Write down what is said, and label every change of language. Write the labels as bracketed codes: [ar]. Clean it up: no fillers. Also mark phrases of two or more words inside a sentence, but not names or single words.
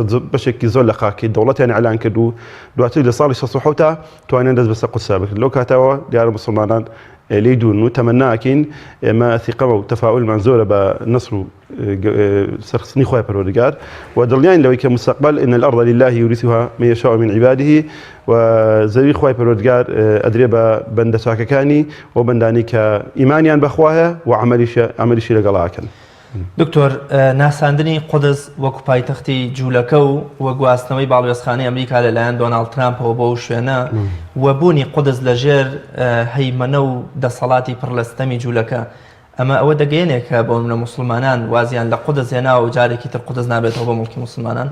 [ckb] بەشێکی زۆر لە خاکی دەوڵەتیان ئەعلان کرد و دواتر لە ساڵی 67 توانیان دەست بەسەر قودسا بکرد لەو کاتەوە دیارە مسلمانان لێی دوون و تەمەناکەین ئێمە ثیقەمە و تەفاؤلمان زۆرە بە نەسر و سەرخستنی خۆی پەروەردگار و دڵنیاین لەوەی کە مستەقبل [ar] إن الأرض لله يورثها من يشاء من عباده [ckb] و زەوی خۆی پەروەردگار ئەدرێ بە بەندە چاکەکانی و بەندانی کە ئیمانیان بەخوایە و عەمەلیشی لەگەڵاکەن. دکتۆر ناساندنی قودس وەکو پایتەختی جوولەکە و وە گواستنەوەی باڵوێزخانەی ئەمریکا لەلایەن دۆناڵد ترامپەوە بۆ شوێنە و بوونی قودس لەژێر هەیمەنە و دەسەڵاتی پڕلەستەمی جوولەکە ئەمە ئەوە دەگەیەنێت کە بۆ منە مسلمانان وازیان لە قودس هێناوە و جارێکی تر قودس نابێتەوە بۆ مڵکی مسلمانان